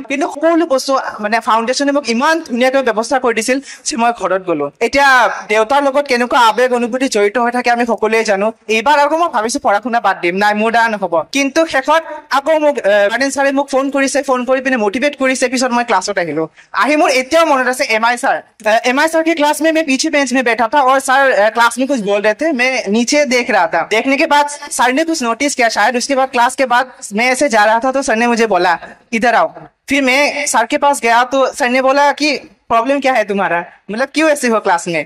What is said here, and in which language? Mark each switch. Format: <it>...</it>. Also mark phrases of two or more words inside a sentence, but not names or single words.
<as>কিন্তু সকলো বস্তু ফাউণ্ডেশ্যনে মোক ইমান ধুনীয়াকৈ ব্যৱস্থা কৰি দিছিল যে মই ঘৰত গলো। এতিয়া দেউতাৰ লগত কেনেকুৱা আৱেগ অনুভূতি জড়িত হৈ থাকে আমি সকলোৱে জানো। এইবাৰ আকৌ মই ভাবিছো পঢ়া শুনা বাদ দিম, নাই মোৰ দ্বাৰা নহ'ব। কিন্তু শেষত আকৌ মোক ৱাৰ্ডেন ছাৰে মোক ফোন কৰিছে। ফোন কৰি পিনে মটিভেট কৰিছে। পিছত মই ক্লাছত আহিলো। আহি মোৰ এতিয়াও মনত আছে</as> <hi>MI सर की क्लास में मैं पीछे बेंच में बैठा था और सर क्लास में कुछ बोल रहे थे। मैं नीचे देख रहा था। देखने के बाद सर ने कुछ नोटिस किया शायद। उसके बाद क्लास के बाद मैं ऐसे जा रहा था तो सर ने मुझे बोला इधर आओ। फिर मैं सर के पास गया तो सर ने बोला कि प्रॉब्लम क्या है तुम्हारा, मतलब क्यों ऐसे हो क्लास में।</hi>